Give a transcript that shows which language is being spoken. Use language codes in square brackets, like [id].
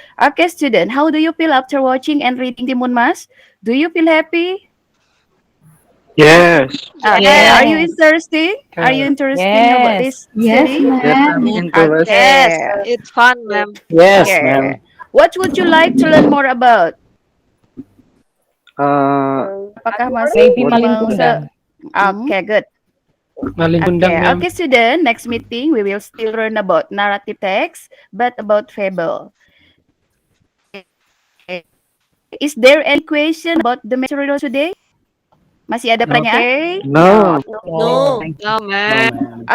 [en] Okay, student, how do you feel after watching and reading Timun Mas? Do you feel happy? Yes. Okay, are you interested? Are you interested about this study? Yes, I'm interested. Yes, it's fun, ma'am. Yes, Okay. ma'am. What would you like to learn more about? [id] Apakah masih mau [en] Okay, good. Malin Kundang, ma'am. Okay, student, next meeting we will still learn about narrative text, but about fable. Is there any question about the material today? [id] Masih ada pertanyaan? [en] No. No, ma'am.